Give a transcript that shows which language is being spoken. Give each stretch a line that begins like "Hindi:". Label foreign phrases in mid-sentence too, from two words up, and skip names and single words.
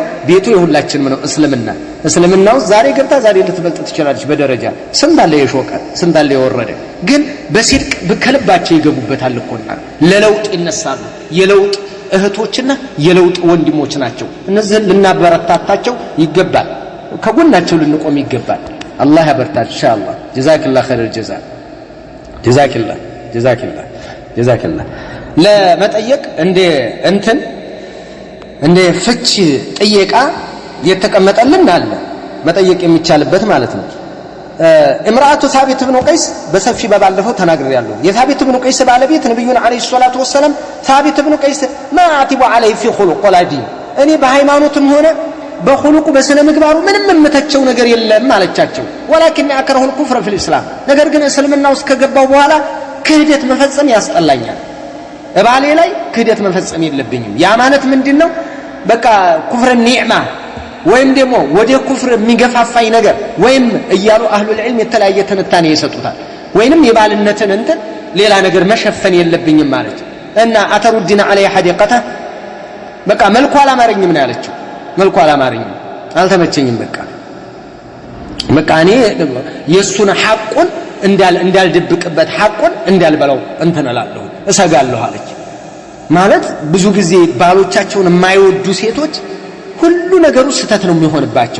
Amharic: ቤቱ የሁላችንም ነው እስልምናው ዛሬ ገብታ ዛሬ ልትበልጥ ትችላለች በደረጃ ስንታለ የሾቀ ስንታለ የወረደ ግን በሲድቅ በከልባቸው ይገቡበታል እኮና ለለውጥ ይነሳሉ የለውጥ እህቶችና የለውጥ ወንድሞች ናቸው እነዚህን ልናበረታታቸው ይገባል ከጎናቸው ልንቆም ይገባል አላህ ያበርታል ኢንሻአላህ
Arabic: جزاك الله خير جزاك الله
Amharic: ለመጠየቅ እንደ ፍቺ ጥየቃ የተቀመጠልን አለ መጠየቅ የሚቻልበት ማለት ነው
Arabic: امرأة ثابت بن قيس
Amharic: በሰፊ ባለፈው ተናግሬያለሁ የثابت بن قيس ባለቤት ነብዩን
Arabic: عليه الصلاة والسلام
Amharic: ثابت
Arabic: بن قيس ما اعتب عليه في خلق ولا دين
Amharic: እኔ በሃይማኖትም ሆነ በخلق በስነ ምግባሩ ምንም የምተቸው ነገር የለም ማለቻቸው
Arabic: ولكن اكره الكفر في الاسلام
Amharic: ነገር ግን እስልምና ውስጥ ከገባው በኋላ ክህደት መፈጸም ያስጠላኛል ባሌ ላይ ክህደት መፈጸም የለብኝም ያ ማለት ምንድነው በቃ
Arabic: كفر نعمة
Amharic: ወይም ደግሞ ወደ ኩፍር የሚገፋፋይ ነገር ወይም እያሉ
Arabic: أهل العلم
Amharic: የተለያየ ተነታኔ ይሰጡታል ወይንም የባልነትን ሌላ ነገር መሸፈን የለብኝም ማለት እና
Arabic: أتردين عليه حديقته
Amharic: በቃ መልኩ አላማረኝም ነው ያለችው መልኩ አላማረኝም አልተመቸኝም በቃ እኔ የሱን ሐቁን እንዳልደብቅበት ሐቁን እንዳልበላው እላለሁ እሰጋለሁ አለች ማለት ብዙ ጊዜ ባሎቻቸውን የማይወዱ ሴቶች ሁሉ ነገሩ ስተት ነው የሚሆንባቸው